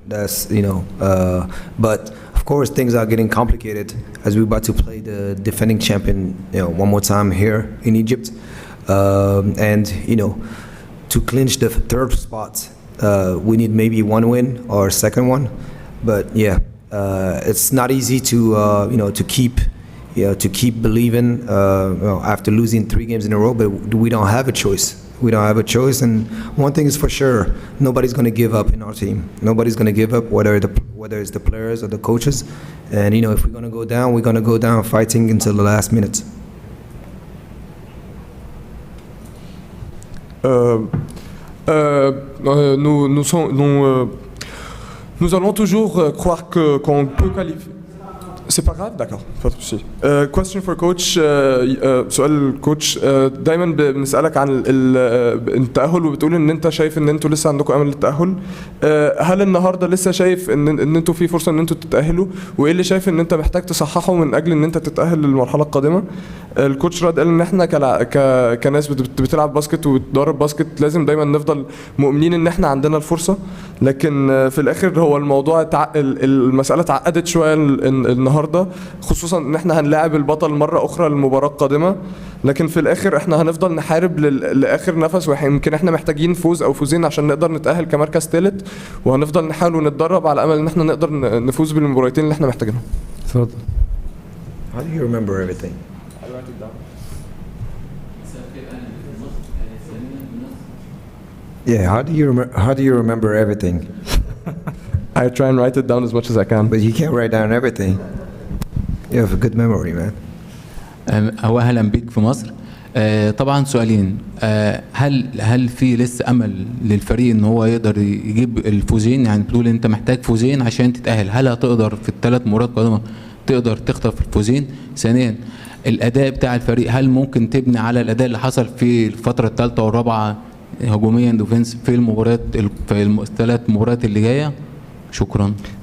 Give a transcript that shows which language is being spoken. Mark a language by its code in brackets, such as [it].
[en] That's but of course things are getting complicated as we're about to play the defending champion, one more time here in Egypt, and to clinch the third spot, we need maybe 1 win or a second one, but it's not easy to keep believing after losing 3 games in a row, but we don't have a choice. We don't have a choice, and one thing is for sure, nobody's going to give up in our team. Nobody's going to give up, whether it's the players or the coaches, and if we're going to go down, we're going to go down fighting until the last minute. [fr] Nous allons toujours croire qu'on peut qualifier. C'est pas grave, d'accord. Pas de souci. [en] Question for coach. [ar] سؤال كوتش. دايما بنسألك عن التأهل وبتقول ان انت شايف ان انتوا لسه عندكم امل للتأهل. هل النهارده لسه شايف ان انتوا في فرصة ان انتوا تتأهلوا؟ وايه اللي شايف ان انت محتاج تصححه من اجل ان انت تتأهل للمرحلة القادمة؟ الكوتش رد قال ان احنا كناس بتلعب باسكت وبتدرب باسكت لازم دايما نفضل مؤمنين ان احنا عندنا الفرصة، لكن في الاخر هو الموضوع المسألة اتعقدت شوية النهارده، خصوصا ان احنا هنلاعب البطل مره اخرى للمباراه القادمه، لكن في الاخر احنا هنفضل نحارب لاخر نفس، ويمكن احنا محتاجين فوز او فوزين عشان نقدر نتاهل كمركز ثالث، وهنفضل نحاول ونتدرب على امل ان احنا نقدر نفوز بالمباراتين اللي احنا محتاجينهم. اتفضل. [en] How do you remember everything? Yeah, how do you remember everything? I try and write it down as much as I can. But you can't write down everything. You have a good memory, man. [ar] هو اهلا بيك في مصر. طبعا سؤالين. هل في لسه امل للفريق ان هو يقدر يجيب الفوزين؟ يعني بتقول انت محتاج فوزين عشان تتاهل، هل هتقدر في الثلاث مباريات القادمه تقدر تخطف الفوزين؟ ثانيا الاداء بتاع الفريق، هل ممكن تبني على الاداء اللي حصل في الفتره الثالثه والرابعه هجوميا ديفنس في المباريات في الثلاث مباريات اللي جايه؟ شكرا.